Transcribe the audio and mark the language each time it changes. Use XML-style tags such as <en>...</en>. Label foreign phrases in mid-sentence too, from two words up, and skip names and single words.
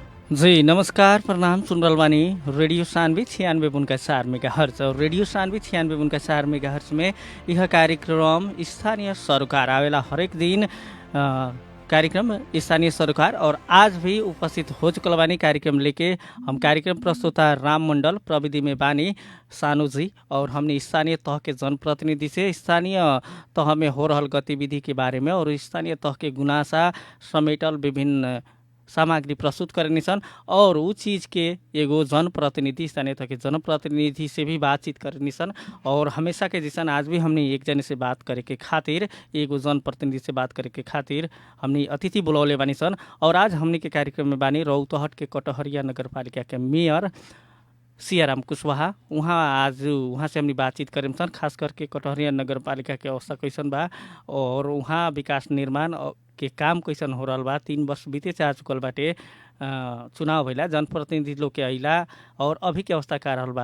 <bho>जी नमस्कार प्रणाम सुन रहल बानी रेडियो सानवी 96.4 मेगाहर्ट्ज और रेडियो सानवी 96.4 मेगाहर्ट्ज में यह कार्यक्रम स्थानीय सरोकार आवेला हरेक दिन कार्यक्रम स्थानीय सरोकार और आज भी उपस्थित हो चुकल बानी कार्यक्रम लेके हम कार्यक्रम प्रस्तुता राम मंडल प्रविधि में बानी सानू जी और हमने स्थानीय तह के जनप्रतिनिधि से स्थानीय तह में हो रहल गतिविधि के बारे में और स्थानीय तह के गुनासा समेटल विभिन्न सामग्री प्रस्तुत करनी सन और उ चीज़ के एगो जनप्रतिनिधि स्थानीय तह के जनप्रतिनिधि से भी बातचीत करनी सन और हमेशा के जैसा आज भी हमने एक जने से बात करे के खातिर एगो जनप्रतिनिधि से बात करे के खातिर हमने अतिथि बुलौले बानी सन और आज हमने के कार्यक्रम में बानी रौतहट के कटहरिया नगर पालिका के मेयर सियाराम कुशवाहा वहाँ से हमने बातचीत करें सन खास करके कटहरिया नगर पालिका के अवस्था कैसन बा और वहाँ विकास निर्माण के काम कैसन हो रहा बा 3 वर्ष बीते जा चुकल बाटे चुनाव भइला जनप्रतिनिधि लोग के अइला और अभी के अवस्था का रहल बा।</bho>